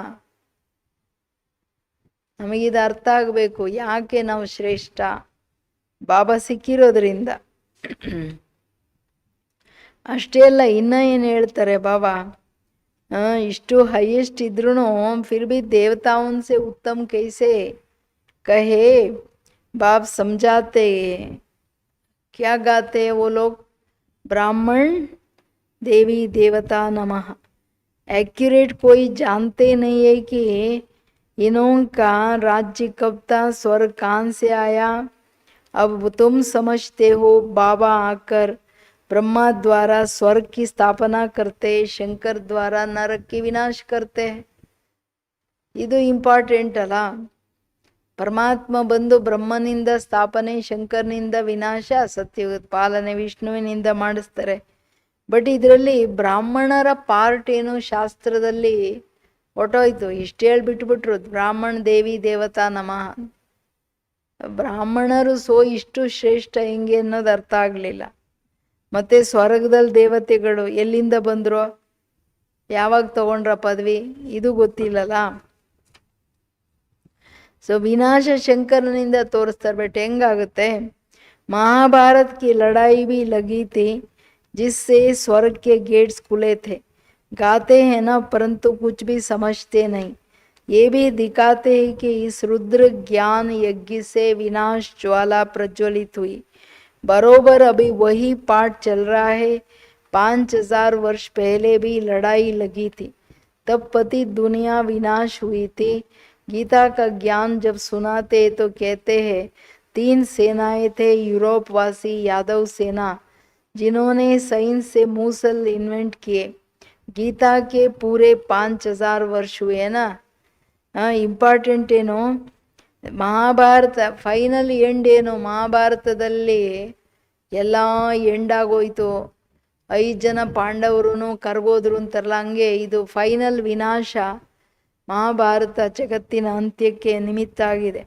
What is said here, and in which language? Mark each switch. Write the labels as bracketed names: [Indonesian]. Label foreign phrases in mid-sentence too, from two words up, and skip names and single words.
[Kannada] ನಮಗಿದು ಅರ್ಥ ಆಗಬೇಕು, ಯಾಕೆ ನಾವು ಶ್ರೇಷ್ಠ? ಬಾಬಾ ಸಿಕ್ಕಿರೋದ್ರಿಂದ. ಅಷ್ಟೇ ಅಲ್ಲ, ಇನ್ನೂ ಏನು ಹೇಳ್ತಾರೆ ಬಾಬಾ, ಇಷ್ಟು ಹೈಯೆಸ್ಟ್ ಇದ್ರೂ [Hindi] फिर भी देवताओं से उत्तम कैसे कहे. बाप समझाते क्या गाते वो लोग? ब्राह्मण देवी देवता नमः. एक्यूरेट कोई जानते नहीं है कि इन्हों का राज्य कब था, स्वर्ग कहाँ से आया. अब तुम समझते हो, बाबा आकर ब्रह्मा द्वारा स्वर्ग की स्थापना करते, शंकर द्वारा नरक की विनाश करते. [Kannada] ಇದು ಇಂಪಾರ್ಟೆಂಟ್ ಅಲ್ಲ. ಪರಮಾತ್ಮ ಬಂದು ಬ್ರಹ್ಮನಿಂದ ಸ್ಥಾಪನೆ, ಶಂಕರ್ನಿಂದ ವಿನಾಶ, ಸತ್ಯಯುಗದ ಪಾಲನೆ ವಿಷ್ಣುವಿನಿಂದ ಮಾಡಿಸ್ತಾರೆ. ಬಟ್ ಇದರಲ್ಲಿ ಬ್ರಾಹ್ಮಣರ ಪಾರ್ಟ್ ಏನು ಶಾಸ್ತ್ರದಲ್ಲಿ ಹೊಟ್ಟೋಯ್ತು. ಇಷ್ಟು ಹೇಳ್ಬಿಟ್ಬಿಟ್ರು, [Hindi] ब्राह्मण देवी देवता नमः. [Kannada] ಬ್ರಾಹ್ಮಣರು ಇಷ್ಟು ಶ್ರೇಷ್ಠ ಹೆಂಗೆ ಅನ್ನೋದು ಅರ್ಥ ಆಗಲಿಲ್ಲ. ಮತ್ತು ಸ್ವರ್ಗದಲ್ಲಿ ದೇವತೆಗಳು ಎಲ್ಲಿಂದ ಬಂದರು, ಯಾವಾಗ ತಗೊಂಡ್ರ ಪದವಿ, ಇದು ಗೊತ್ತಿಲ್ಲಲ್ಲ. ವಿನಾಶ ಶಂಕರನಿಂದ ತೋರಿಸ್ತಾರೆ. ಬಟ್ ಹೆಂಗಾಗುತ್ತೆ? [Hindi] महाभारत की लड़ाई भी लगी थी, जिससे स्वर्ग के गेट्स खुले थे. गाते हैं ना, परंतु कुछ भी समझते नहीं. ये भी दिखाते हैं कि इस रुद्र ज्ञान यज्ञ से विनाश ज्वाला प्रज्वलित हुई. बरोबर अभी वही पाठ चल रहा है. 5000 वर्ष पहले भी लड़ाई लगी थी, तब पति दुनिया विनाश हुई थी. गीता का ज्ञान जब सुनाते तो कहते हैं 3 सेनाएं थे, यूरोपवासी यादव सेना, जिन्होंने साइंस से मूसल इन्वेंट किए. गीता के पूरे 5000 वर्ष हुए ना. [Kannada] ಇಂಪಾರ್ಟೆಂಟ್ ಏನು? ಮಹಾಭಾರತ [English] final end [Kannada] ಏನು? ಮಹಾಭಾರತದಲ್ಲಿ ಎಲ್ಲ ಎಂಡ್ ಆಗೋಯ್ತು, 5 ಜನ ಪಾಂಡವರು ಕರ್ಗೋದ್ರು ಅಂತಾರಲ್ಲ, ಹಂಗೆ ಇದು ಫೈನಲ್ ವಿನಾಶ. ಮಹಾಭಾರತ ಜಗತ್ತಿನ ಅಂತ್ಯಕ್ಕೆ ನಿಮಿತ್ತ ಆಗಿದೆ.